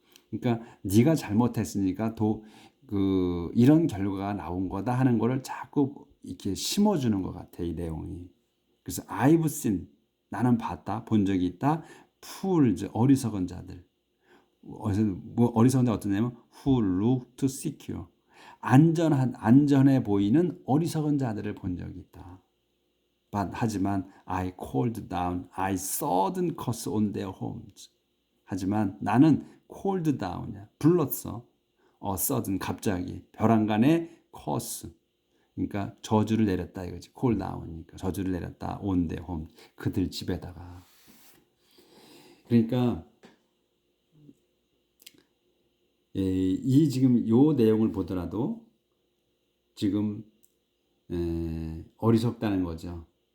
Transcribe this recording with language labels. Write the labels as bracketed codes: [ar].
[ko] 그러니까 네가 잘못했으니까 이런 결과가 나온 거다 하는 거를 자꾸 이렇게 심어주는 것 같아, 이 내용이. 그래서 [en] I've seen, [ko] 나는 봤다, 본 적이 있다. fools, 어리석은 자들. 어리석은 자 어떠냐면 [en] who look to secure, [ko] 안전해 보이는 어리석은 자들을 본 적이 있다. [en] 하지만 I called down, I sudden curse on their homes. [ko] 하지만 나는 [en] called down [ko] 이야. 불렀어. sudden, 갑자기. 벼랑간에 curse. 그러니까 저주를 내렸다 이거지. [en] call down [ko] 이니까 저주를 내렸다. [en] on their home. [ko] 그들 집에다가. 그러니까 이 지금 요 내용을 보더라도 지금 어리석다는 거죠.